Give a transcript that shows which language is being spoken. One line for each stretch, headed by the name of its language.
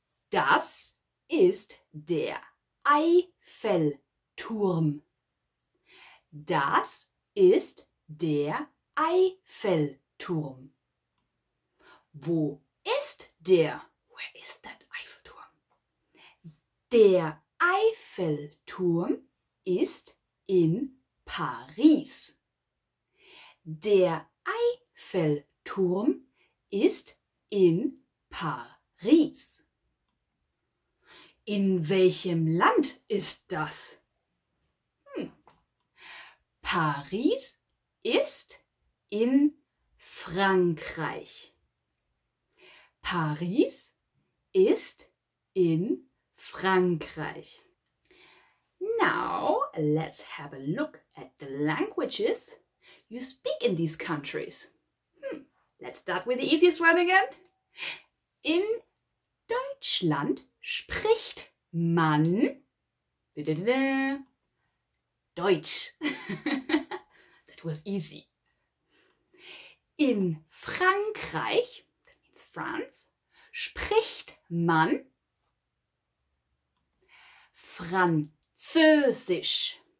German: Das ist der Eiffelturm. Das ist der Eiffelturm. Wo ist der?
English: Where is that Eiffelturm?
German: Der Eiffelturm ist in Paris. Der Eiffelturm ist in Paris. In welchem Land ist das? Paris ist in Frankreich. Paris ist in Frankreich.
English: Now, let's have a look at the languages you speak in these countries. Let's start with the easiest one again.
German: In Deutschland spricht man Deutsch.
English: That was easy.
German: In Frankreich,
English: that means France,
German: spricht man Französisch.